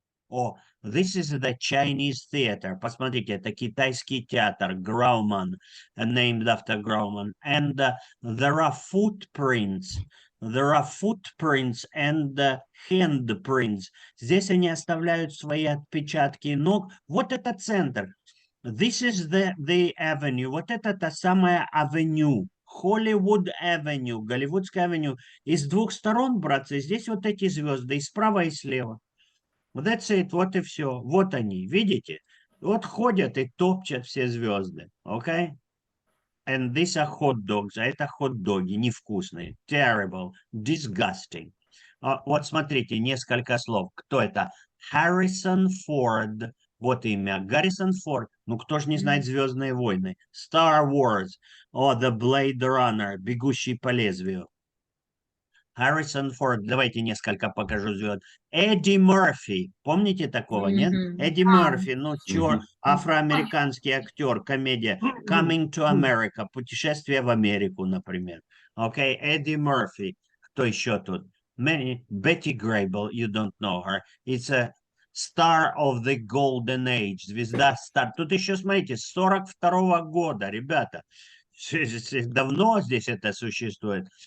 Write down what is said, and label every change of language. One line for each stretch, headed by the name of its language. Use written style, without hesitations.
English: О, this is the Chinese theater.
Russian: Посмотрите, это китайский театр,
English: Grauman, named after Grauman. And there are footprints. There are footprints and handprints.
Russian: Здесь они оставляют свои отпечатки ног. Вот это центр.
English: This is the avenue.
Russian: Вот это та самая авеню. Hollywood Avenue, Голливудская авеню. И с двух сторон, братцы, здесь вот эти звезды, и справа, и слева.
English: That's it,
Russian: вот и все. Вот они, видите? Вот ходят и топчат все звезды.
English: Okay? And these are hot dogs.
Russian: А это хот-доги, невкусные.
English: Terrible, disgusting.
Russian: Вот смотрите, несколько слов. Кто это? Harrison Ford. Вот имя. Гаррисон Форд. Ну, кто же не знает «Звездные войны»? Star Wars. О, The Blade Runner. Бегущий по лезвию. Харрисон Форд. Давайте несколько покажу звезд. Эдди Мерфи. Помните такого, нет? Эдди Мерфи, ну, афроамериканский актер, комедия.
English: Coming to America.
Russian: Путешествие в Америку, например. Окей, Эдди Мерфи. Кто еще тут?
English: Betty Grable, you don't know her. It's a star of the golden age.
Russian: Звезда стар. Тут еще, смотрите, 42-го года, ребята. Давно здесь это существует.